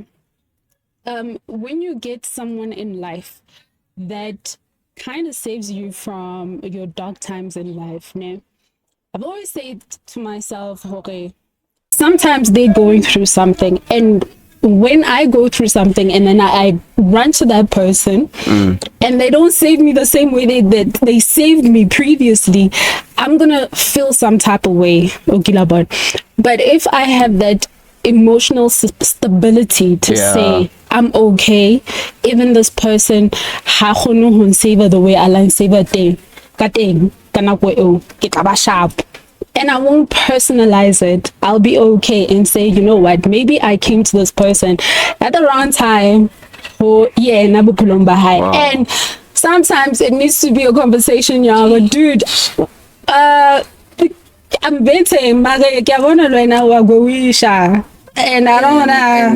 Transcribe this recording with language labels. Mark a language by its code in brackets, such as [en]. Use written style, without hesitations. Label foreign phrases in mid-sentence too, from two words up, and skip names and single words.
[en] When you get someone in life that kind of saves you from your dark times in life, now I've always said to myself, okay, sometimes they're going through something, and when I go through something and then I run to that person and they don't save me the same way that they saved me previously, I'm gonna feel some type of way. But if I have that emotional stability to say I'm okay, even this person [st] ha kgone ho [en] save the way I save thing [st] ka teng ka nako eo ke tla ba [en] sharp. And I won't personalize it. I'll be okay and say, you know what, maybe I came to this person at the wrong time. Oh, yeah, wow. And sometimes it needs to be a conversation, y'all. But dude, I'm betting, and I don't wanna.